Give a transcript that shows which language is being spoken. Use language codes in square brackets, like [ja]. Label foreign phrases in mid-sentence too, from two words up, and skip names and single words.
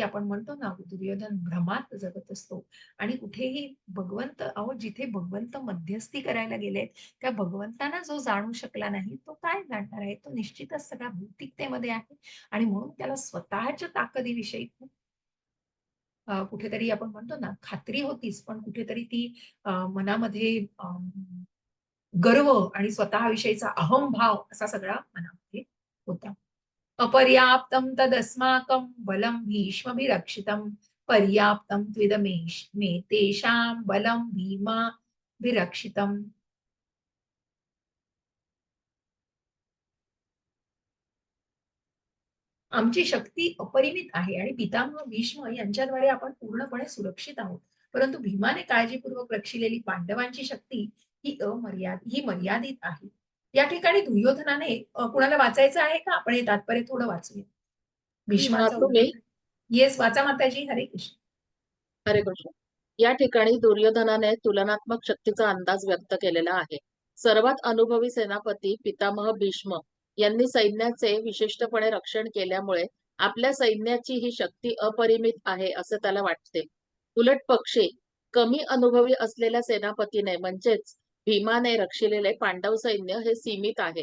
[mr] आपण म्हणतो ना दुर्योधन भ्रमात जगत असतो आणि कुठेही भगवंत जिथे भगवंत मध्यस्थी करायला गेले त्या भगवंतांना जो जाणू शकला नाही तो काय जाणणार आहे तो निश्चितच सगळ्या भौतिकतेमध्ये आहे आणि म्हणून त्याला स्वतःच्या ताकदीविषयी खूप कुठेतरी आपण म्हणतो ना खात्री होतीच पण कुठेतरी ती मनामध्ये गर्व आणि स्वतःविषयीचा अहंभाव असा सगळा मनामध्ये होता. [sa] अपर्याप्तं तदस्माकं बलं भीष्मभिरक्षितं पर्याप्तं त्विदमे तेषां बलं भीमाभिरक्षितं. [mr] आमची शक्ती अपरिमित आहे आणि पितामह भीष्म यांच्याद्वारे आपण पूर्णपणे सुरक्षित आहोत परंतु भीमाने काळजीपूर्वक रक्षिलेली पांडवांची शक्ती ही मर्यादित आहे. या ठिकाणी दुर्योधनाने कुणाला वाचायचं आहे का आपण हे तात्पर्य थोडं वाचूया. भीष्माचा तुम्ही उल्लेख येस वाचा माताजी. हरे कृष्ण. हरे कृष्ण. या ठिकाणी दुर्योधनाने तुलनात्मक शक्तीचा अंदाज व्यक्त केलेला आहे. सर्वात अनुभवी सेनापती पितामह भीष्म यांनी सैन्याचे विशिष्टपणे रक्षण केल्यामुळे आपल्या सैन्याची ही शक्ती अपरिमित आहे असे त्याला वाटते. उलट पक्षी कमी अनुभवी असलेल्या सेनापतीने म्हणजेच भीमाने रक्षिलेले पांडव सैन्य हे सीमित आहे.